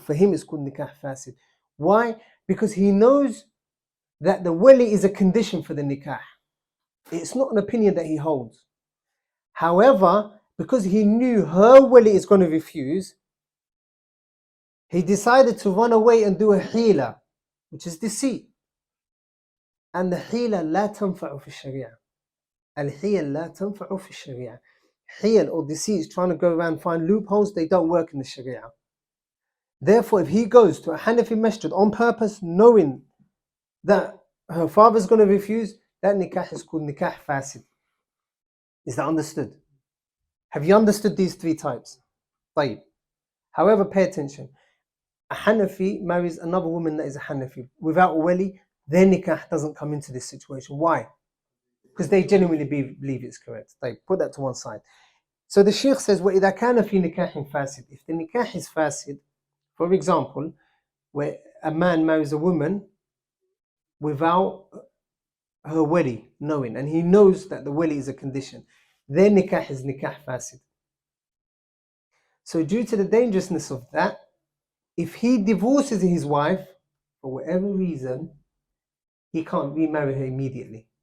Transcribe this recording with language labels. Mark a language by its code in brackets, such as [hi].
[en] For him it's called nikah fasid. Why? Because he knows that the wali is a condition for the nikah. It's not an opinion that he holds. However, because he knew her wali is going to refuse, he decided to run away and do a hila, which is deceit. And the hila [ar] لا تنفع في الشريعة. الحيل لا تنفع في الشريعة. [en] Hiyal or deceit is trying to go around and find loopholes, they don't work in the Sharia. Therefore, if he goes to a Hanafi masjid on purpose, knowing that her father's going to refuse, that nikah is called nikah fasid. Is that understood? Have you understood these three types? [ar] طيب. [en] However, pay attention. A Hanafi marries another woman that is a Hanafi. Without a wali, their nikah doesn't come into this situation. Why? Because they genuinely believe it's correct. [ar] طيب. [en] Put that to one side. So the Sheikh says, [ar] وَإِذَا كَانَ فِي نِكَاحٍ فَاسِد. [en] If the nikah is fasid, for example, where a man marries a woman without her wali knowing, and he knows that the wali is a condition, their nikah is nikah fasid. So due to the dangerousness of that, if he divorces his wife for whatever reason, he can't remarry her immediately.